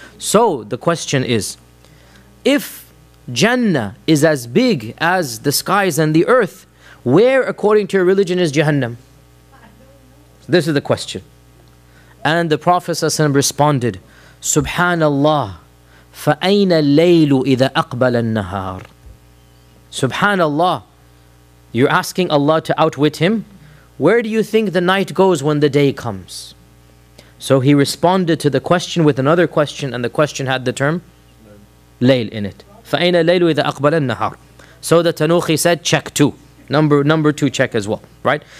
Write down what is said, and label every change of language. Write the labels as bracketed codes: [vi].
[en] So the question is, if Jannah is as big as the skies and the earth, where according to your religion is Jahannam? This is the question. And the Prophet ﷺ responded, Subhanallah, [ar] فأين الليل إذا أقبل النهار. سبحان الله. [en] You're asking Allah to outwit him. Where do you think the night goes when the day comes? So he responded to the question with another question, and the question had the term layl in it. [ar] فَأَيْنَ اللَّيْلُ إِذَا أَقْبَلَ النَّهَارِ. [en] So the Tanukhi said, check two. Number two check as well, right?